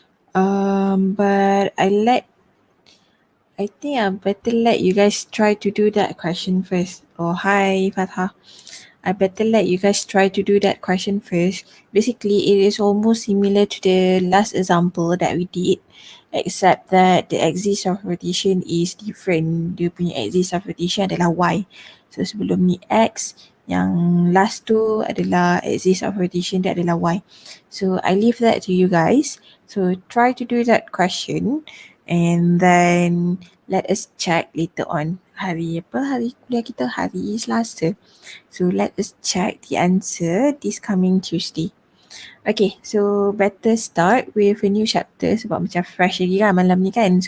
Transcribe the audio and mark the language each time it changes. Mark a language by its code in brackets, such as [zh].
[en] But I think I better let you guys try to do that question first. Oh, hi Fatha. I better let you guys try to do that question first. Basically, it is almost similar to the last example that we did, except that the axis of rotation is different. [ms] Dia punya axis of rotation adalah Y. So sebelum ni X, yang last tu adalah axis of rotation dia adalah Y. [en] So I leave that to you guys. So try to do that question and then let us check later on. [ms] Hari apa? Hari kuliah kita hari Selasa. [en] So let us check the answer this coming Tuesday. Okay, so better start with a new chapter [ms] sebab macam fresh lagi kan malam ni kan.